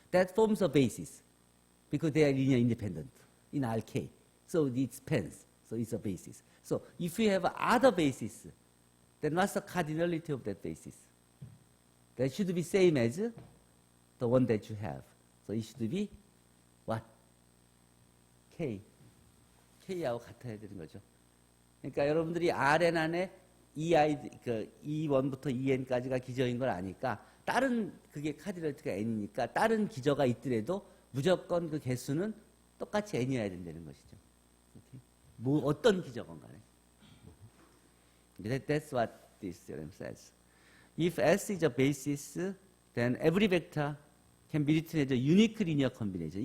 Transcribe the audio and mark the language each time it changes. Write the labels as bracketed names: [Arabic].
[English] That forms a basis. Because they are linear independent in RK. So it spans. So it's a basis. So if you have other basis, then what's the cardinality of that basis? That should be same as the one that you have. So it should be what? K. [Korean] K하고 같아야 되는 거죠. 그러니까 여러분들이 Rn 안에 E1부터 En까지가 기저인 걸 아니까 다른 그게 카디널티가 N이니까 다른 기저가 있더라도 무조건 그 개수는 똑같이 N이어야 된다는 것이죠. Okay? 뭐 어떤 기저건 간에. [English] That's what this theorem says. If S is a basis, then every vector can be written as a unique linear combination.